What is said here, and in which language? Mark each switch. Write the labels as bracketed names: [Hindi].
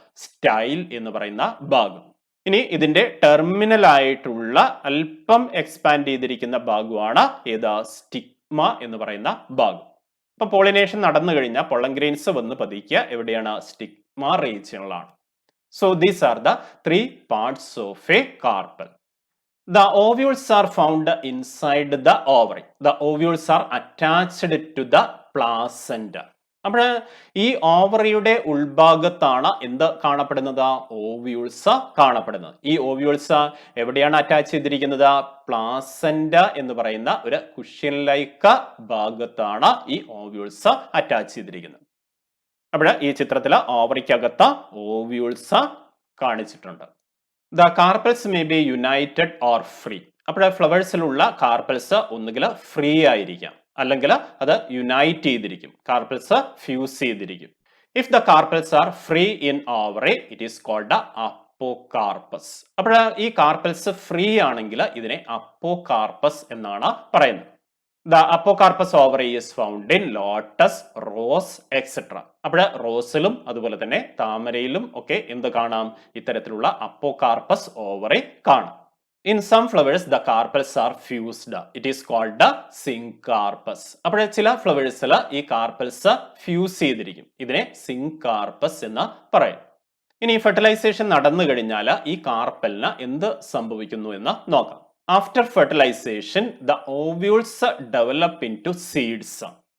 [Malayalam] Style എന്ന് പറയുന്ന ഭാഗം. ഇനി ഇതിന്റെ ടെർമിനൽ ആയിട്ടുള്ള അല്പം എക്സ്പാൻഡ് ചെയ്തിരിക്കുന്ന ഭാഗമാണ് ഏതാ? സ്റ്റിഗ്മ എന്ന് പറയുന്ന ഭാഗം. അപ്പൊ പോളിനേഷൻ നടന്നു കഴിഞ്ഞാൽ പൊള്ളൻ ഗ്രെയിൻസ് വന്ന് പതിക്കുക എവിടെയാണ്? Stigma റീജിയനിലാണ്. [English] So these are the 3 parts of a carpel. The ovules are found inside the ovary. The ovules are attached to the placenta. [Malayalam] അപ്പോൾ ഈ ഓവറിയുടെ ഉൾഭാഗത്താണ് എന്ത് കാണപ്പെടുന്നത്? ഓവ്യൂൾസ് കാണപ്പെടുന്നത്. ഈ ഓവ്യൂൾസ് എവിടെയാണ് അറ്റാച്ച് ചെയ്തിരിക്കുന്നത്? പ്ലാസെന്റ എന്ന് പറയുന്ന ഒരു കുഷ്യൻ ലൈക്ക് ഭാഗത്താണ് ഈ ഓവ്യൂൾസ് അറ്റാച്ച് ചെയ്തിരിക്കുന്നത്. അപ്പോൾ ഈ ചിത്രത്തിൽ ഓവറിക്കകത്ത് ഓവ്യൂൾസ് കാണിച്ചിട്ടുണ്ട്. [English] The carpels may be united or free. [Malayalam] അപ്പോൾ ഫ്ലവേഴ്സിലുള്ള കാർപ്പൽസ് ഒന്നുകിൽ ഫ്രീ ആയിരിക്കാം, അല്ലെങ്കിൽ അത് യുണൈറ്റ് ചെയ്തിരിക്കും. കാർപ്പൽസ് ഫ്യൂസ് ചെയ്തിരിക്കും. [English] If the carpels are free in ovary, it is called apocarpous. [Malayalam] അപ്പോൾ ഈ കാർപ്പൽസ് ഫ്രീ ആണെങ്കിൽ ഇതിനെ അപ്പോകാർപ്പസ് എന്നാണ് പറയുന്നത്. [English] The apocarpous ovary is found in lotus, rose etcetera. [Malayalam] അപ്പോൾ റോസിലും അതുപോലെ തന്നെ താമരയിലും ഒക്കെ എന്ത് കാണാം? ഇത്തരത്തിലുള്ള അപ്പോകാർപ്പസ് ഓവറി കാണാം. [English] In some flowers, the carpels are fused. It is called the syncarpus. [Malayalam] അപ്പോൾ ചില ഫ്ലവേഴ്സിൽ ഈ കാർപ്പൽസ് ഫ്യൂസ് ചെയ്തിരിക്കും. ഇതിനെ സിൻകാർപ്പസ് എന്ന് പറയും. ഇനി ഫെർട്ടിലൈസേഷൻ നടന്നു കഴിഞ്ഞാൽ ഈ കാർപ്പലിന് എന്ത് സംഭവിക്കുന്നു എന്ന് നോക്കാം. [English] After fertilisation the ovules develop into seeds.